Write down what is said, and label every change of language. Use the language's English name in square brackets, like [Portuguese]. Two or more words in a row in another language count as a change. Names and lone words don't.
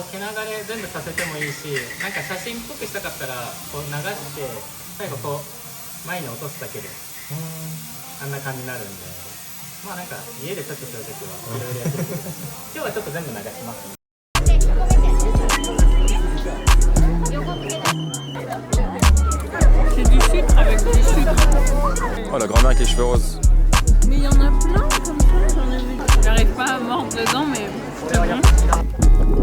[Japanese] う毛流れ全部させてもいいし、なんか写真っぽくしたかったらこう流して最後こう前に落とすだけであんな感じになるんで、まあなんか家でちょっとするときはいろいろやってみてください。今日はちょっと全部流します。 [French] C'est du sucre avec du sucre. Oh la grand-mère avec les cheveux roses. Mais il y en a plein comme ça, j'en ai vu. J'arrive pas à mordre dedans, mais c'est bon.